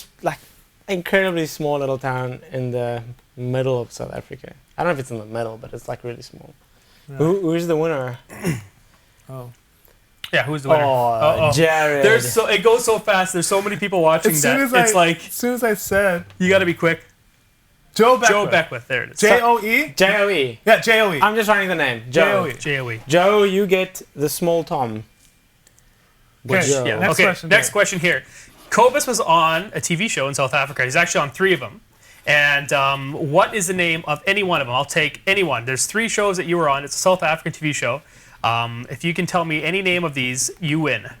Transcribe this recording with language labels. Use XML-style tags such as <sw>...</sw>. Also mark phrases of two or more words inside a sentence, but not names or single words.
<en>incredibly small little town in the middle of South Africa. I don't know if it's in the middle, but it's like really small. Yeah. Who's the winner? Oh. Yeah, who's the winner? Oh, Jared. It goes so fast. There's so many people watching As that. as soon as I said You got to be quick. Joe Beckwith. Joe Beckwith. There it is. J-O-E? J-O-E. Yeah, J-O-E. I'm just writing the name. Joe. J-O-E. J-O-E. Joe, you get the small Tom. Okay, Joe. Yeah. Next Okay. question, Next Dave. question here. Kobus was on a TV show in South Africa. He's actually on 3 of them. And what is the name of any one of them? I'll take anyone. There's 3 shows that you were on. It's a South African TV show. If you can tell me any name of these, you win.</en>